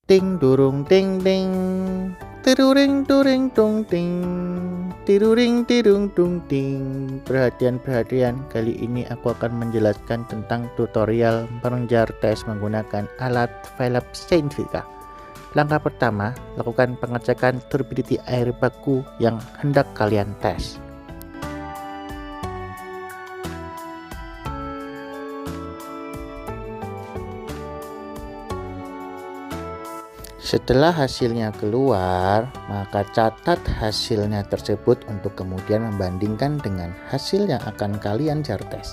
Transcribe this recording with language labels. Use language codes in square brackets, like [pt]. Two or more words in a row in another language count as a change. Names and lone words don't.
[id] Ting durung ting ting, tiruring turing tung ting, tiruring tirung tung ting. Perhatian, kali ini aku akan menjelaskan tentang tutorial mengejar tes menggunakan alat Philips Scientifica. Langkah pertama, lakukan pengecekan turbidity air baku yang hendak kalian tes. Setelah hasilnya keluar, maka catat hasilnya tersebut untuk kemudian membandingkan dengan hasil yang akan kalian jar tes.